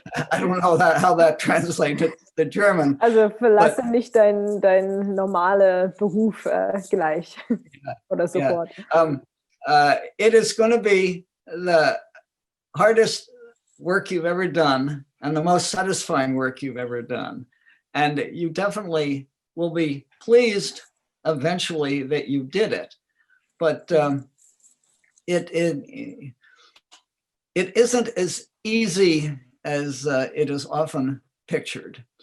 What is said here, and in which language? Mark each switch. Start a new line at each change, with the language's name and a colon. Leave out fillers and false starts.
English: I don't know how that translates to German.
German: Also verlasse nicht dein normale Beruf gleich oder sofort.
English: It is going to be the hardest work you've ever done and the most satisfying work you've ever done. And you definitely will be pleased eventually that you did it. But it isn't as easy as it is often pictured.